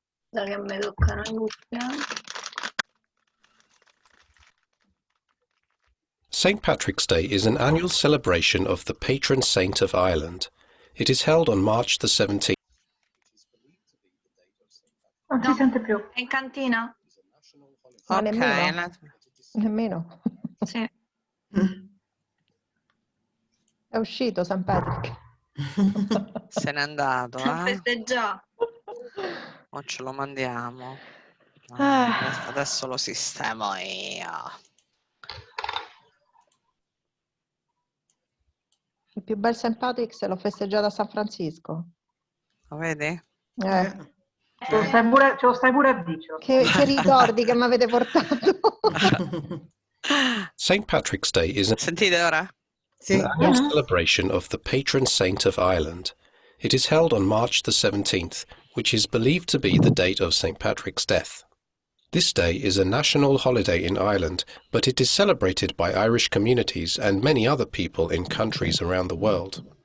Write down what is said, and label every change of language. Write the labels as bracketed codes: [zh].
[it] Da che mi toccano i cuffia. [en] St. Patrick's Day is an annual celebration of the patron saint of Ireland. It is held on March the 17th. [it] Non si sente più. È in cantina? Ma Ok, nemmeno. Nemmeno. Sì. È uscito St. Patrick. se n'è andato, Festeggià. o ce lo mandiamo. Adesso lo sistemo io. Il più bel St. Patrick se l'ho festeggiato a San Francisco. Lo vedi? Ce lo stai pure a dicio. Che ricordi che mi avete portato. [en] St. Patrick's Day is an [it] Sentite ora? [en] annual celebration of the patron saint of Ireland. It is held on March the 17th, which is believed to be the date of St. Patrick's death. This day is a national holiday in Ireland, but it is celebrated by Irish communities and many other people in countries around the world.